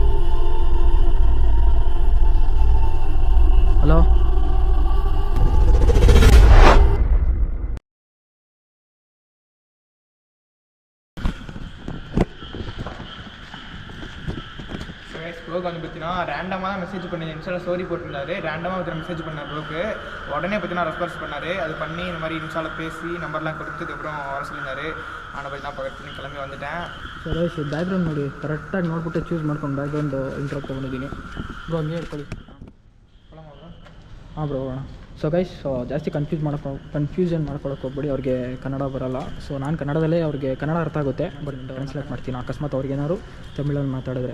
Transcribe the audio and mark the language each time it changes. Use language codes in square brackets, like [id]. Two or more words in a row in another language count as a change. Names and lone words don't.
[kn] ಹಲೋ, [ta] ப்ரோக்கு வந்து பார்த்தீங்கன்னா ரேண்டமாக மெசேஜ் பண்ணி இன்ஸ்டாவில் ஸ்டோரி போட்டிருந்தாரு. ரேண்டமாக ஒருத்தர் மெசேஜ் பண்ணார் ப்ரோக்கு. உடனே பார்த்தீங்கன்னா ரெஸ்பான்ஸ் பண்ணார். அது பண்ணி இந்த மாதிரி இன்ஸ்டாவில் பேசி நம்பர்லாம் கொடுத்ததுக்கப்புறம் வர சொல்லியிருந்தாரு. நான் போய் தான் பக்கத்துல கிளம்பி வந்துட்டேன். [kn] ಸರಿ, ಬ್ಯಾಕ್ಗ್ರೌಂಡ್ ನೋಡಿ, ಕರೆಕ್ಟಾಗಿ ನೋಡ್ಬಿಟ್ಟು ಚೂಸ್ ಮಾಡ್ಕೊಂಡು [en] background intro [kn] ತೊಗೊಂಡಿದ್ದೀನಿ. ಬ್ರೋ ಹಂಗೆ ಹೇಳ್ಕೊಳ್ಳಿ. ಹಾಂ ಬ್ರೋ, [en] so guys, [kn] ಜಾಸ್ತಿ ಕನ್ಫ್ಯೂಷನ್ ಮಾಡ್ಕೊಳಕ್ಕೆ ಹೋಗ್ಬೇಡಿ. ಅವ್ರಿಗೆ ಕನ್ನಡ ಬರೋಲ್ಲ. ಸೊ ನಾನು ಕನ್ನಡದಲ್ಲೇ ಅವ್ರಿಗೆ ಕನ್ನಡ ಅರ್ಥ ಆಗುತ್ತೆ, [en] but translate [kn] ಮಾಡ್ತೀನಿ ಅಕಸ್ಮಾತ್ ಅವ್ರಿಗೇನಾದ್ರು ತಮಿಳಲ್ಲಿ ಮಾತಾಡಿದ್ರೆ.